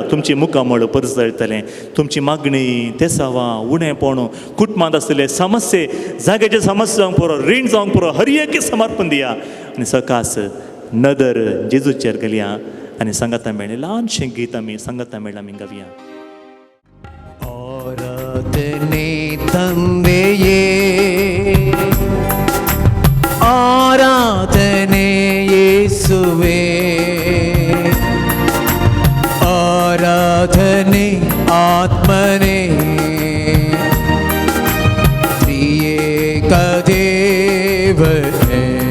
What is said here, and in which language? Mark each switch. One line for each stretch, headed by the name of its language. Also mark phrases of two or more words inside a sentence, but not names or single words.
Konkani: तुमची मुखामळ परस जळटलें. तुमची मागणी, तेसावां, उणेपण, कुटुंबांत आसलेले समस्ये, जाग्याचे समस्या जावंक पुरो, रीण जावंक पुरो, हर एके समर्पण दिया. आनी सकास नदर जेजूचेर घालया. आनी संगता मेळ्ळें ल्हानशें गीत आमी संगता मेळ्ळें आमी गावया.
Kannada: ಆರಾಧನೆ ತಂದೆಯೇ, ಆರಾಧನೆ ಯೇಸುವೇ, ಆರಾಧನೆ ಆತ್ಮನೇ, ತ್ರಿಯೇಕ ದೇವನೇ,